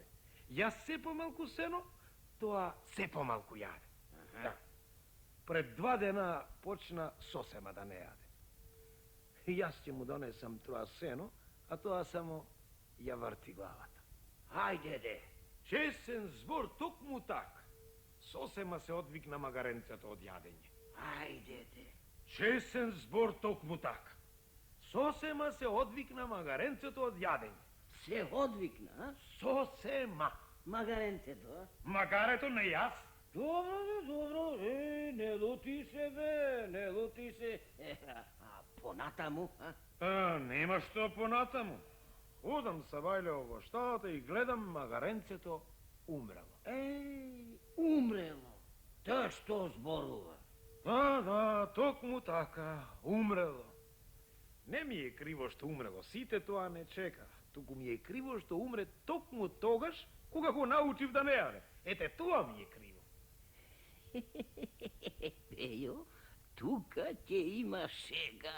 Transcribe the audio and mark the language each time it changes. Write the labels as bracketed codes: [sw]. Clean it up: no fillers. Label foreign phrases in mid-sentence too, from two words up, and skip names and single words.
[mk] Јас се помалку сено, тоа се помалку јаде. Да. Пред 2 дена почна сосема да не јаде. Јас ќе му донесам тоа сено, а тоа само ја врти главата. Ајде, Чесен збор, токму така. sosema se odvikna magarencето od jadenje. Ajde. Česen zbor tokmu tak. Sosema se odvikna magarencето od jadenje. Se odvikna, a? Sosema. Magarenceto, a? Magarето не јас. Dobro, ne luti se, ne luti se. A ponatamu, a? Нема што понатаму. Удам са вајлео во штата и гледам магаренцето умрело. Umrelo. To što zborува? Да, токму така, умрело. Не ми е криво што умрело, сите тоа не чека. Туку ми е криво што умре токму тогаш, кога го научив да не јаде. Ете, тоа ми е криво. Пејо, тука ќе има шега.